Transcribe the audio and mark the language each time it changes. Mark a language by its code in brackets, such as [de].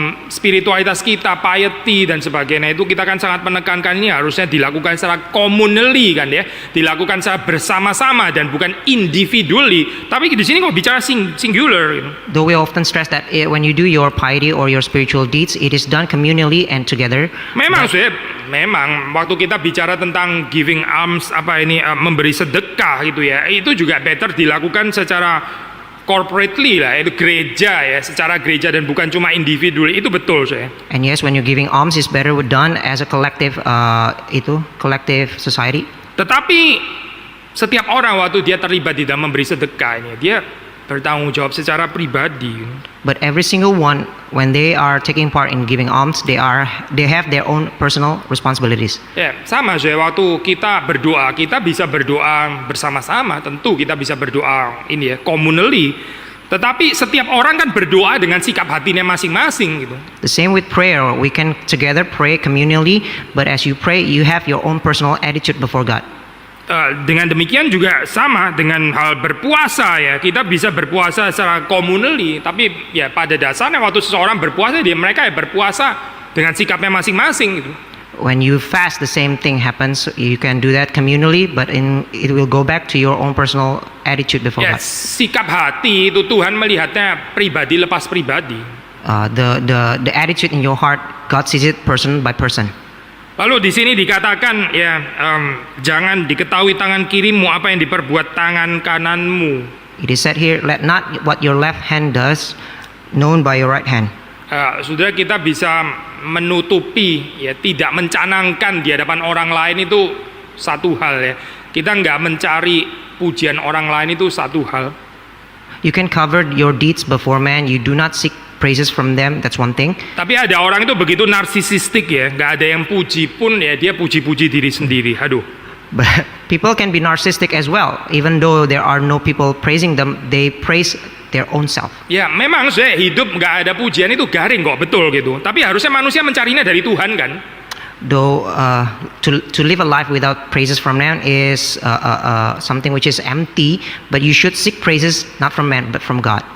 [id] spiritualitas kita, piety dan sebagainya itu kita kan sangat menekankan ini harusnya dilakukan secara communally kan ya, dilakukan secara bersama-sama dan bukan individually. Tapi di sini kok bicara singular gitu. [en] Though we often stress that when you do your piety or your spiritual deeds, it is done communally and together. [id] Memang memang waktu kita bicara tentang giving alms memberi sedekah gitu ya, itu juga better dilakukan secara corporately lah, itu gereja ya, secara gereja dan bukan cuma individu, itu betul saya. [en] And yes, when you're giving alms, it's better done as a collective, collective society. [id] Tetapi setiap orang waktu dia terlibat di dalam memberi sedekah ini, dia bertanggung jawab secara pribadi. [en] But every single one, when they are taking part in giving alms, they have their own personal responsibilities. [id] Ya, sama saya waktu kita berdoa, kita bisa berdoa bersama-sama, tentu kita bisa berdoa ini ya, communally. Tetapi setiap orang kan berdoa dengan sikap hatinya masing-masing gitu. [en] The same with prayer, we can together pray communally, but as you pray, you have your own personal attitude before God. [id] Dengan demikian juga sama dengan hal berpuasa ya, kita bisa berpuasa secara communally, tapi ya pada dasarnya waktu seseorang berpuasa mereka berpuasa dengan sikapnya masing-masing gitu. [en] When you fast, the same thing happens. You can do that communally, but it will go back to your own personal attitude before God. [id] Sikap hati itu Tuhan melihatnya pribadi lepas pribadi. [en] The attitude in your heart, God sees it person by person. [id] Lalu di sini dikatakan ya, jangan diketahui tangan kirimu apa yang diperbuat tangan kananmu. [en] It is said here, let not what your left hand does known by your right hand. [id] Sudah kita bisa menutupi ya, tidak mencanangkan di hadapan orang lain itu satu hal ya. Kita nggak mencari pujian orang lain itu satu hal. [en] You can cover your deeds before man. You do not seek praises from them. That's one thing. [id] Tapi ada orang itu begitu narsisistik ya, nggak ada yang puji pun ya dia puji-puji diri sendiri. Aduh. [en] But people can be narcissistic as well. Even though there are no people praising them, they praise their own self. [id] Ya memang saya hidup nggak ada pujian itu garing kok, betul gitu. Tapi harusnya manusia mencarinya dari Tuhan kan. [en] Though to live a life without praises from man is something which is empty, but you should seek praises not from man but from God.